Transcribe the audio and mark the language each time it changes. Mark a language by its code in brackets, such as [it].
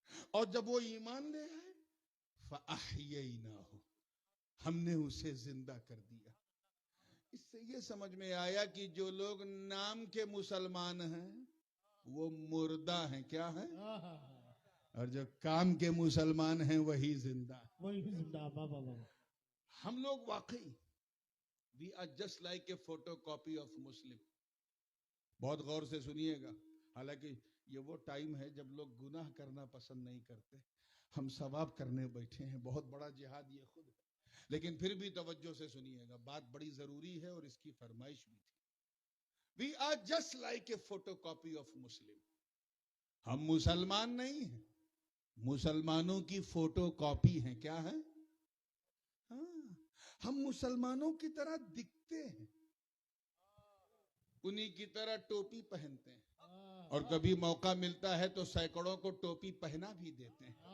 [ur] اور جب وہ ایمان لے آئے فَأَحْيَيْنَاهُ, ہم نے اسے زندہ کر دیا. اس سے یہ سمجھ میں آیا کہ جو لوگ نام کے مسلمان ہیں وہ مردہ ہیں. کیا ہیں؟ اور جو کام کے مسلمان ہیں وہی زندہ. وہی زندہ. ہم لوگ واقعی [en] we are just like a photocopy of Muslim. [ur] بہت غور سے سنیے گا, حالانکہ یہ وہ ٹائم ہے جب لوگ گناہ کرنا پسند نہیں کرتے, ہم ثواب کرنے بیٹھے ہیں. بہت بڑا جہاد یہ خود ہے, لیکن پھر بھی توجہ سے سنیے گا, بات بڑی ضروری ہے اور اس کی فرمائش بھی تھی. [en] We are just like a photocopy of Muslim. [ur] ہم مسلمان نہیں ہیں, مسلمانوں کی فوٹو کاپی ہیں. کیا ہے؟ ہم مسلمانوں کی طرح دکھتے ہیں, انہی کی طرح ٹوپی پہنتے ہیں, اور کبھی موقع ملتا ہے تو سینکڑوں کو ٹوپی پہنا بھی دیتے ہیں.